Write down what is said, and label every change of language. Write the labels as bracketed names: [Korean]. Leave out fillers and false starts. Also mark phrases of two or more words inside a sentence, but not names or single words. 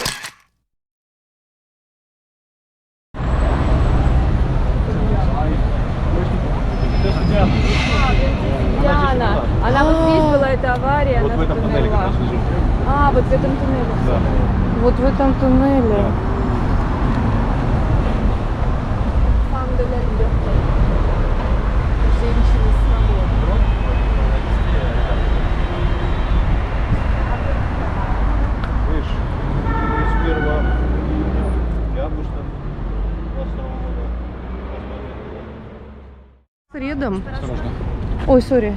[Russian] Диана, она вот здесь была эта авария, Вот она в этом тут туннеле как умерла. раз лежит. А, вот в этом туннеле. Да. Вот в этом туннеле. [French] Femme de la liberté. [Russian] Женщины свободы. Видишь, 31 августа 22 года. По средам. Ой, сори.